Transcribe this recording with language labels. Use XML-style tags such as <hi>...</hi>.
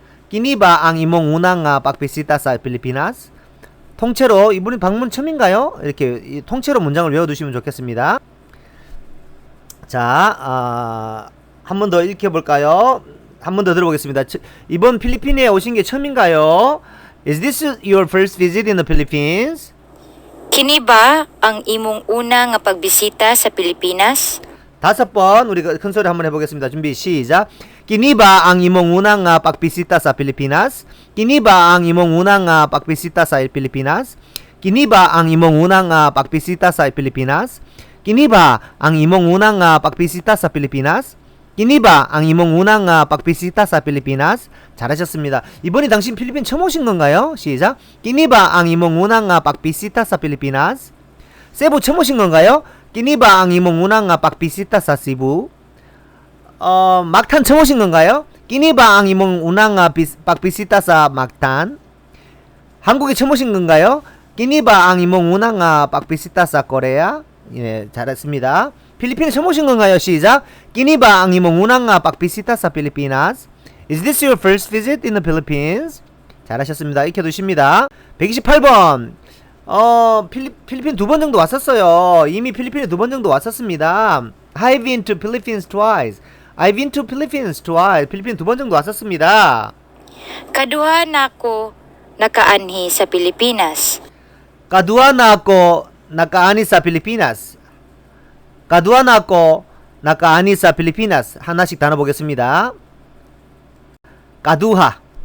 <ceb>끼니바 앙 이몽 운항아 박비시타 사 필리피나스.</ceb> <ko>통째로 이분이 방문 처음인가요? 이렇게 통째로 문장을 외워두시면 좋겠습니다. 자, 한 번 더 읽혀볼까요? 한 번 더 들어보겠습니다. 이번 필리핀에 오신 게 처음인가요?</ko> <en>Is this your first visit in the Philippines?</en> <ceb>Kini ba ang imong una nga pagbisita sa Pilipinas?</ceb> <ko>5번 우리가 큰 소리 한번 해보겠습니다. 준비 시작.</ko> <ceb>Kiniba ang imong unang pagbisita sa Pilipinas? Kiniba ang imong unang pagbisita sa Pilipinas? Kiniba ang imong unang pagbisita sa Pilipinas? Kiniba ang imong unang pagbisita sa Pilipinas? Kiniba ang imong unang pagbisita sa Pilipinas?</ceb> <ko>잘하셨습니다. 이번이 당신 필리핀 처음 오신 건가요? 시작.</ko> <ceb>Kiniba ang imong unang pagbisita sa Pilipinas?</ceb> <ko>세부 처음 오신 건가요?</ko> <ceb>Kiniba ang imong unang pagbisita sa Cebu?</ceb> <ko>막탄 처음 오신 건가요?</ko> <ceb>Kiniba ang imong unang pagbisita sa Mactan?</ceb> <ko>한국에 처음 오신 건가요?</ko> <ceb>Kiniba ang imong unang pagbisita sa Korea?</ceb> <ko>예, 잘했습니다. 필리핀에 처음 오신 건가요? 시작.</ko> <ceb>Kiniba ang imong unang pagbisita sa Pilipinas?</ceb> <en>Is this your first visit in the Philippines?</en> <ko>잘하셨습니다. 익혀두십니다. 128번. 필리핀 2번 정도 왔었어요. 이미 필리핀에 2번 정도 왔었습니다.</ko> <en>I've been to Philippines twice. I've been to Philippines twice.</en> <ko>필리핀 2번 정도 왔었습니다.</ko> <ceb>Kaduha na ako nakaanhi sa Pilipinas. Kaduha na ako nakaani sa Pilipinas. Kaduha na ako nakaani sa Pilipinas.</ceb> <ko>하나씩 단어 보겠습니다. 까두하.</ko>